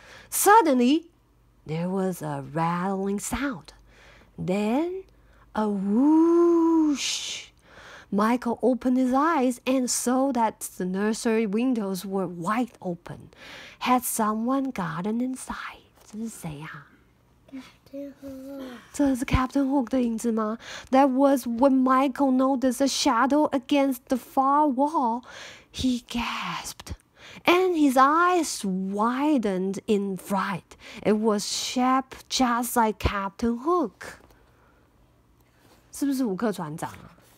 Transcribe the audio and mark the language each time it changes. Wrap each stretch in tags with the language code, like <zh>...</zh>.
<en>Suddenly, there was a rattling sound. Then, a whoosh. Michael opened his eyes and saw that the nursery windows were wide open. Had someone gotten inside?</en> <zh>这是谁呀？这是 Captain Hook 的影子吗？</zh> <en>That was when Michael noticed a shadow against the far wall. He gasped, and his eyes widened in fright. It was shaped just like Captain Hook.</en> <zh>是不是胡克船长啊？</zh>